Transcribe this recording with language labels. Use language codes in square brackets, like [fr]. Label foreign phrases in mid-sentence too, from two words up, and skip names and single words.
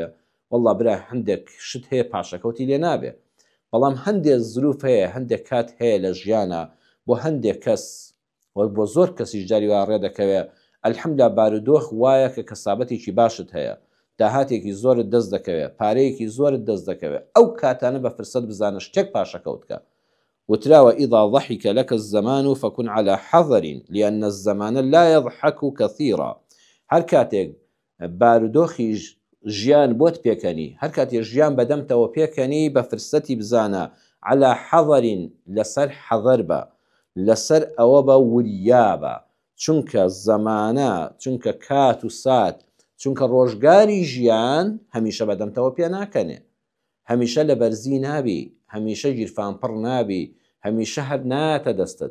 [ckb] والله برا هەندێک شت هەیە پاشەکەوتی لێ نابێ، بەڵام هەندێک زروف هەیە، هەندێک کات هەیە لە ژیانە بۆ هەندێک کەس بۆ زۆر کەسیش جاری وا ڕێ دەکەوێت ئەلحەمدوللا بارودۆخ وایە کە کەسابەتێکی باشت هەیە، داهاتێکی زۆرت دەست دەکەوێت، پارەیەکی زۆرت دەست دەکەوێت، ئەو کاتانە بە فرسەت بزانە شتێک پاشەکەوتکە. [ar] وتراوە ئیذا ضحك لك الزمان فكن على حذر لأن الزمان لا يضحك كثيرا. [ckb] هەر کاتێک بارودۆخیش ژیان بۆت پێکەنی، هەر کاتێک ژیان بەدەمتەوە پێکەنی بە فرسەتی بزانە [ar] على حذر، [ckb] لەسەر حەذەر بە، لەسەر ئەوە بە وریا بە، چونکە زەمانە، چونکە کات و سات، چونکە ڕۆژگاری ژیان هەمیشە بەدەمتەوە پێ ناکەنێ، هەمیشە لە بەرزی نابی، هەمیشە گیرفانپڕ نابی، هەمیشە هەر ناتە دەستت.